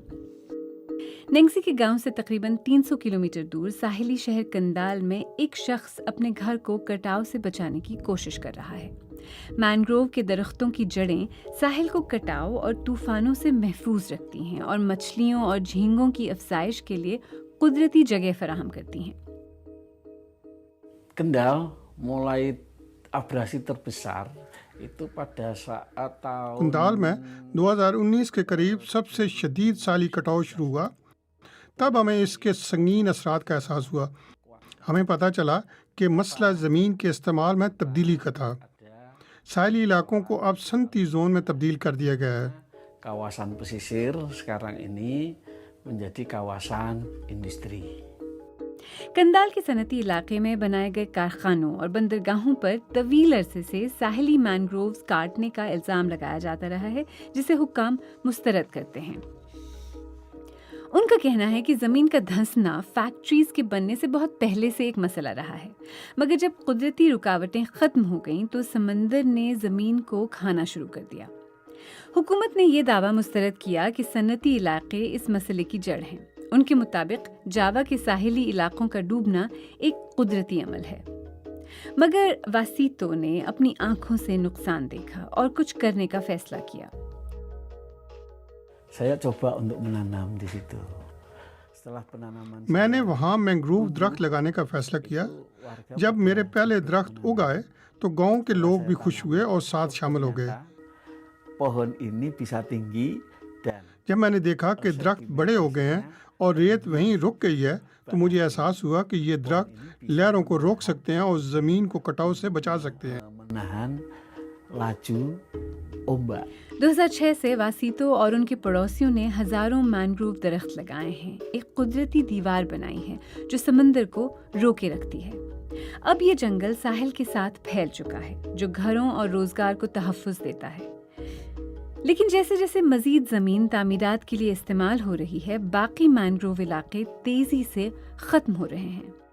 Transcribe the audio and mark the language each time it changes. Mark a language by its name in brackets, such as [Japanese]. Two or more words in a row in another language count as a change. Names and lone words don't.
[Urdu] نینگسی کے گاؤں سے تقریباً 300 کلومیٹر دور ساحلی شہر کندال میں ایک شخص اپنے گھر کو کٹاؤ سے بچانے کی کوشش کر رہا ہے. مینگرو کے درختوں کی جڑیں ساحل کو کٹاؤ اور طوفانوں سے محفوظ رکھتی ہیں اور مچھلیوں اور جھینگوں کی افزائش کے لیے قدرتی جگہ فراہم کرتی ہیں. [Indonesian] Kendal mulai abrasi terbesar itu pada saat tahun [Urdu] کندال میں 2019 کے قریب سب سے شدید ساحلی کٹاؤ شروع ہوا. تب ہمیں اس کے سنگین اثرات کا احساس ہوا. ہمیں پتا چلا کہ مسئلہ زمین کے استعمال میں تبدیلی کا تھا. ساحلی علاقوں کو اب صنعتی زون میں تبدیل کر دیا گیا ہے. [Indonesian] kawasan pesisir sekarang ini menjadi kawasan industri। [Urdu] کندال کے صنعتی علاقے میں بنائے گئے کارخانوں اور بندرگاہوں پر طویل عرصے سے ساحلی مینگرووز کاٹنے کا الزام لگایا جاتا رہا ہے، جسے حکام مسترد کرتے ہیں. ان کا کہنا ہے کہ زمین کا دھنسنا فیکٹریز کے بننے سے بہت پہلے سے ایک مسئلہ رہا ہے، مگر جب قدرتی رکاوٹیں ختم ہو گئیں تو سمندر نے زمین کو کھانا شروع کر دیا. حکومت نے یہ دعویٰ مسترد کیا کہ صنعتی علاقے اس مسئلے کی جڑ ہیں. ان کے مطابق جاوا کے ساحلی علاقوں کا ڈوبنا ایک قدرتی عمل ہے، مگر واسیتو نے اپنی آنکھوں سے نقصان دیکھا اور کچھ کرنے کا فیصلہ کیا. [Indonesian] Saya coba untuk menanam di situ. Setelah penanaman [Urdu] میں نے وہاں مینگرو درخت لگانے کا فیصلہ کیا۔ جب میرے پہلے درخت اگ آئے تو گاؤں کے لوگ بھی خوش ہوئے اور ساتھ شامل ہو گئے. [Indonesian] pohon ini bisa tinggi dan [Urdu] جب میں نے دیکھا کہ درخت بڑے ہو گئے ہیں اور ریت وہیں رک گئی ہے تو مجھے احساس ہوا کہ یہ درخت لہروں کو روک سکتے ہیں اور زمین کو کٹاؤ سے بچا سکتے ہیں. [Indonesian] menahan laju ombak. [Urdu] 2006 سے واسیتو اور ان کے پڑوسیوں نے ہزاروں مینگرو درخت لگائے ہیں، ایک قدرتی دیوار بنائی ہے جو سمندر کو روکے رکھتی ہے. اب یہ جنگل ساحل کے ساتھ پھیل چکا ہے، جو گھروں اور روزگار کو تحفظ دیتا ہے. لیکن جیسے جیسے مزید زمین تعمیرات کے لیے استعمال ہو رہی ہے، باقی مینگرو علاقے تیزی سے ختم ہو رہے ہیں.